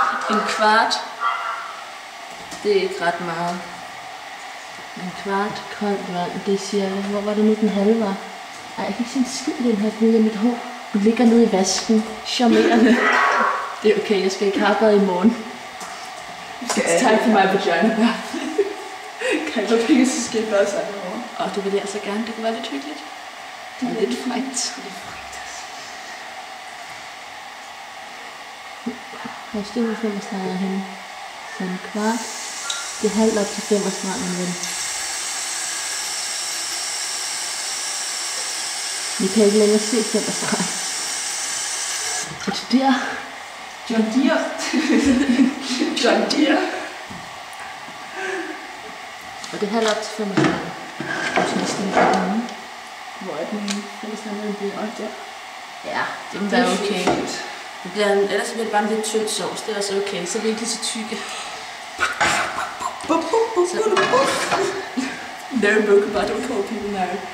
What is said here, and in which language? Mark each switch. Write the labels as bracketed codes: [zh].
[da] En kvart. Det er ikke ret meget. En kvart koldt vand, det er cirka... Hvor var det nu den halve var? Ej, jeg kan ikke se en skid i den her knude af mit hår. Du ligger nede i vasken. Charmerende. Det er okay, jeg skal ikke have i morgen. [en] It's time for my vagina bath. [da] Kan jeg godt ikke, så skal jeg bare sammen i morgen. Og det vil jeg altså gerne. Det kunne være lidt hyggeligt. Det er lidt frækt. Hvor er det 35 henne? Så en kvart. Det er halvt op til 35, min ven. Vi kan ikke længere se 35. Er det der? John Deere. John Deere. Og det er halvt op til 35. Hvor er den henne? Den er sådan noget, den bliver der. Ja, det må være okay. Det bliver ellers bliver det bare en lidt tynd sovs. Det er også okay. Så er vi ikke lige så tykke. No book about don't call people now.